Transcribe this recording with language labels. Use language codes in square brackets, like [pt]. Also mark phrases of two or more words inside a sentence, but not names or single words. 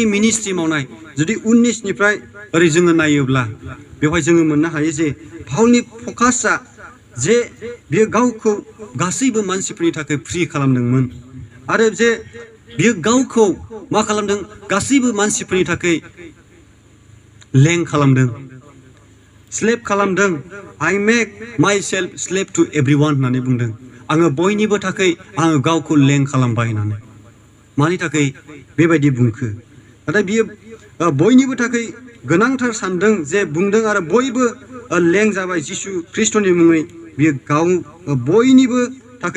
[brx] मिनिस्ट्रि मावनाय जुदि 19निफ्राय ओरै जोङो नायोब्ला बेवहाय जोङो मोननो हायो जे फाउलनि फकासआ जे बियो गावखौ गासैबो मानसिफोरनि थाखाय फ्रि खालामदोंमोन आरो जे बियो गावखौ मा खालामदों गासैबो मानसिफोरनि थाखाय लें खालामदों स्लेभ खालामदों [en] I make myself slave to everyone [brx] होननानै बुंदों आङो बयनिबो थाखाय आङो गावखौ लें खालामबाय होननानै मानि थाखाय बेबायदि बुंखो नाथाय बियो बयनिबो थाखाय गोनांथार सानदों जे बुंदों आरो बयबो लें जाबाय जिसु ख्रिस्टनि मुङै बियो गाव बयनिबो थाखाय